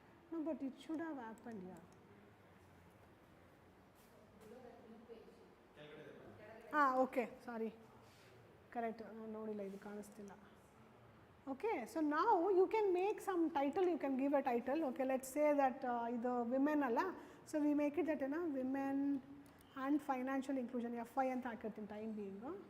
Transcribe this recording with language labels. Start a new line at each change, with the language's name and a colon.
English: No, but it should have happened here. Okay, sorry. Correct.
Kannada: ನೋಡಿಲ್ಲ, ಇದು ಕಾಣಿಸ್ತಿಲ್ಲ.
English: Okay, so now you can make some title, you can give a title. Okay, let's say that the women alla, so we make it that women and financial inclusion,
Kannada: FI anta hakirtini
English: time being.